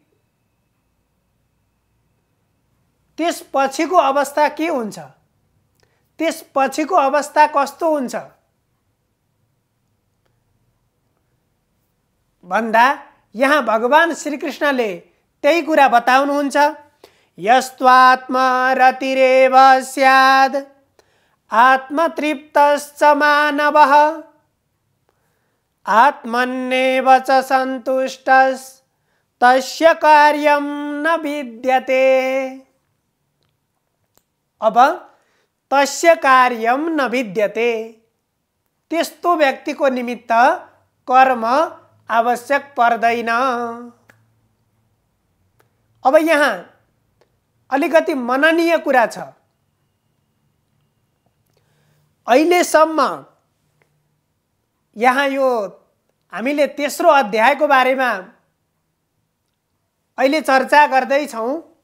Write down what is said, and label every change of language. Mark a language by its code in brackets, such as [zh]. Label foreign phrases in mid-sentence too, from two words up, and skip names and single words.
[ne] त्यसपछिको अवस्था के हुन्छ, त्यसपछिको अवस्था कस्तो हुन्छ भन्दा यहाँ भगवान श्री कृष्णले त्यही कुरा बताउनुहुन्छ। [sa] यस्त्वात्मा रतिरेव स्याद् आत्मतृप्तश्च मानवः आत्मन्नेव च सन्तुष्टस्तस्य कार्यं न विद्यते। अब तस्य कार्यं न विद्यते, [ne] त्यस्तो व्यक्तिको निमित्त कर्म आवश्यक पर्दैन। अब यहाँ अलिकति मननीय कुरा छ। अहिलेसम्म यहाँ यो हामीले तेस्रो अध्यायको बारेमा अहिले चर्चा गर्दै छौं।